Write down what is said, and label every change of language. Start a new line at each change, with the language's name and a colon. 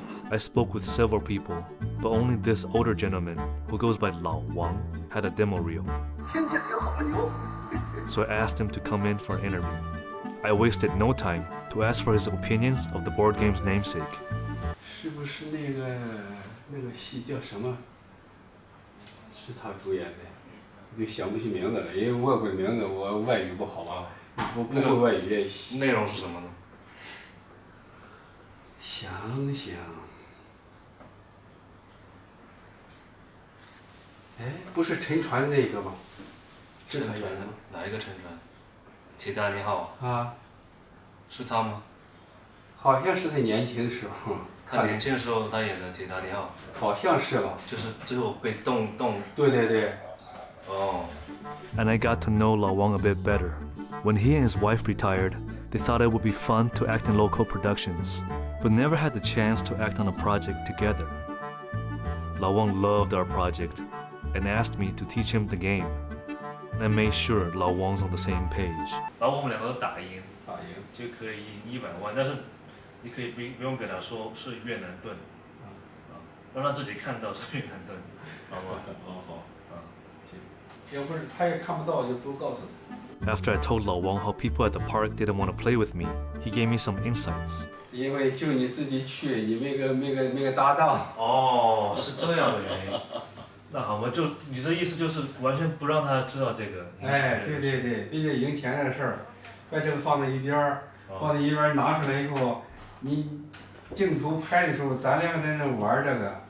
English: I spoke with several people, but only this older gentleman, who goes by Lao Wang, had a demo reel. So I asked him to come in for an interview. I wasted no time to ask for his opinions of the board game's namesake.
Chinese: 是不是那个戏叫什么？是他主演的，就想不起名字了，因为外国名字我外语不好吧，不会外语。内容是什么呢？想想，哎，不是沉船那个吗？是他演的吗？哪一个沉船？铁达尼号啊，是他吗？好像是他年轻时候。他年轻的时候他演的铁达尼号。好像是吧。就是最后被冻。对对对。哦。
English: And I got to know Lao Wang a bit better. When he and his wife retired, they thought it would be fun to act in local productions, but never had the chance to act on a project together. Lao Wang loved our project and asked me to teach him the game. And I made sure Lao Wang's on the same page.
Chinese: 然后我们两个都打赢就可以赢100万，但是你可以不用跟他说是越南盾，让他自己看到是越南盾，好吗？好，要不是他也看不到，就不告诉他。
English: After I told Lao Wang how people at the park didn't want to play with me, he gave me some insights.
Chinese: 因为就你自己去，你没个搭档。哦，是这样的原因。那好嘛，就你这意思就是完全不让他知道这个。哎，对对对，并且赢钱的事儿，把这个放在一边儿，放在一边儿拿出来以后，你镜头拍的时候，咱两个在那玩这个。